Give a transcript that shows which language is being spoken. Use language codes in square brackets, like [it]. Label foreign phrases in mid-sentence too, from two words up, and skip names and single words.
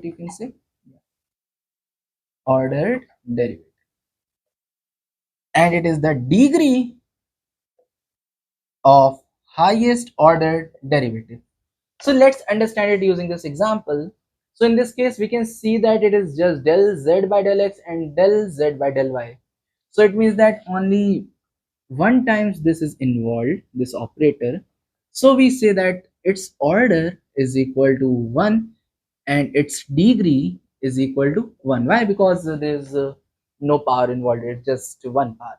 [en] You can say ordered derivative. and it is the degree of highest order derivative. So let's understand it using this example. So in this case, we can see that it is just del z by del x and del z by del y. So it means that only one times this is involved, this operator. So we say that its order is equal to 1 and its degree is equal to 1. Why? Because there's no power involved, it's just one power.